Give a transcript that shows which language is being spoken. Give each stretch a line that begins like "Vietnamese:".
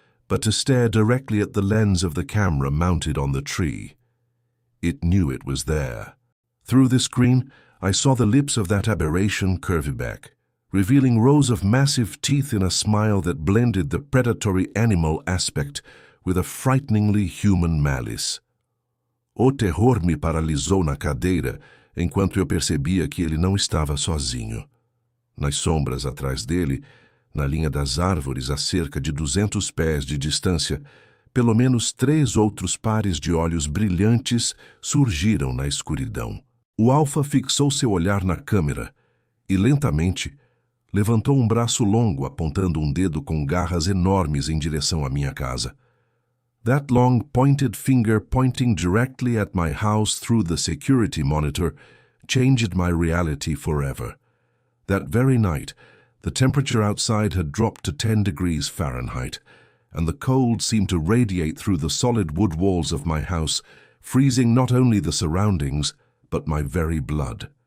English: but to stare directly at the lens of the camera mounted on the tree. It knew it was there. Through the screen, I saw the lips of that aberration curve back, revealing rows of massive teeth in a smile that blended the predatory animal aspect with a frighteningly human malice.
Portuguese: O terror me paralisou na cadeira enquanto eu percebia que ele não estava sozinho. Nas sombras atrás dele, na linha das árvores a cerca de 200 pés de distância, pelo menos 3 outros pares de olhos brilhantes surgiram na escuridão. O alfa fixou seu olhar na câmera e, lentamente, levantou um braço longo apontando um dedo com garras enormes em direção à minha casa.
English: That long pointed finger pointing directly at my house through the security monitor changed my reality forever. That very night, the temperature outside had dropped to 10 degrees Fahrenheit, and the cold seemed to radiate through the solid wood walls of my house, freezing not only the surroundings, but my very blood.